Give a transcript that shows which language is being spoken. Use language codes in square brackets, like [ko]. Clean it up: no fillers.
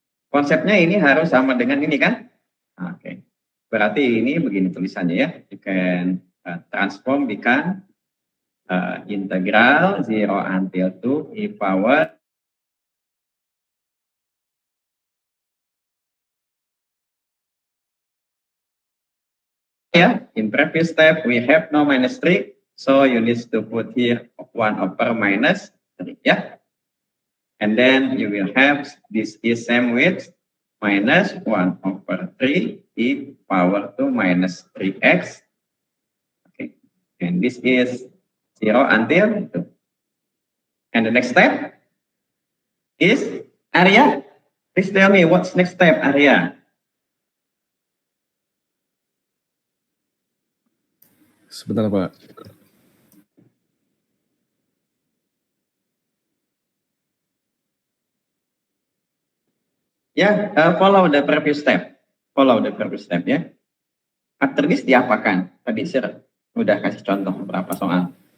[id] Konsepnya ini harus sama dengan ini kan? Oke. Berarti ini begini tulisannya ya. [en] You can transform become integral 0 until 2 e power yeah, in previous step we have no minus 3, so you need to put here 1 over minus 3, yeah. And then you will have this is same with minus 1 over 3 e power 2 minus 3x. Okay, and this is 0 until 2. And the next step is area. Please tell me what's next step, area. [id] Sebentar, Pak. [en] Ya, follow the previous step. Follow the previous step ya. After this [id] diapakan? Tadi saya udah kasih contoh beberapa soal.